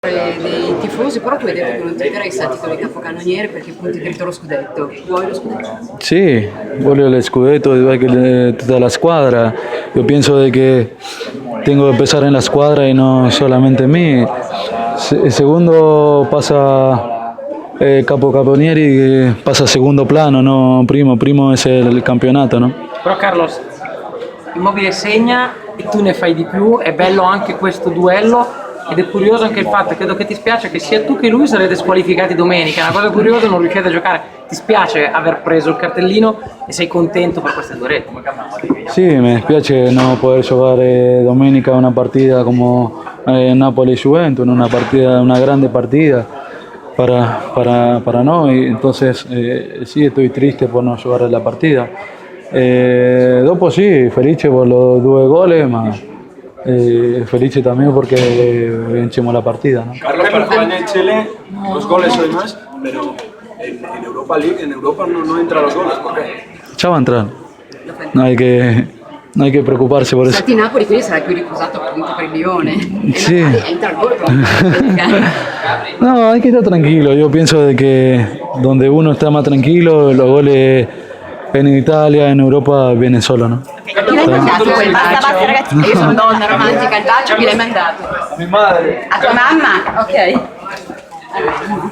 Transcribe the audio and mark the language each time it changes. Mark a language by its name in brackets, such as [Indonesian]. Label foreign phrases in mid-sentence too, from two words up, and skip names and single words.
[Italian] Dei tifosi, però tu hai detto che non ti interessa il titolo di capocannoniere perché punti dritto allo scudetto. Vuoi lo scudetto? [Spanish] Sí, voglio el scudetto igual que toda la escuadra. Yo pienso de que tengo que pensar en la escuadra y no solamente en mí. El segundo pasa capocannonieri, que pasa a segundo plano, no primo. Primo es el campeonato, ¿no? [Italian] Però Carlos, Immobile segna e tu ne fai di più, è bello anche questo duello ed è curioso anche il fatto, credo che ti spiace che sia tu che lui sarete squalificati domenica, è una cosa curiosa, non riuscite a giocare, ti spiace aver preso il cartellino e sei contento per queste due reti? [Spanish] Sí, me dispiace no poder jugar domenica una partida como Napoli-Juventus, una grande partida para no, y entonces sí estoy triste por no jugar la partida. [Italian] Dopo sì, felice [Spanish] per los 2 goles, [Italian] ma felice [Spanish] también porque vencimos la partida, ¿no? Carlos, para jugar en Chile, los goles hoy más, pero en Europa League, en Europa no entran los goles, ¿por qué? Ya va a entrar, no hay que preocuparse por eso. [Italian] Infatti Napoli quindi sarà più riposato appunto per il Lione. E Sì. entra il gol. [Spanish] No, hay que estar tranquilo. Yo pienso de que donde uno está más tranquilo, los goles en Italia, en Europa vienen solo, ¿no? [Italian] Chi l'hai mandato quel bacio? Ragazzi, io sono donna romantica, il bacio chi l'hai mandato? [Spanish] Mi madre. [Italian] A tua mamma? Ok.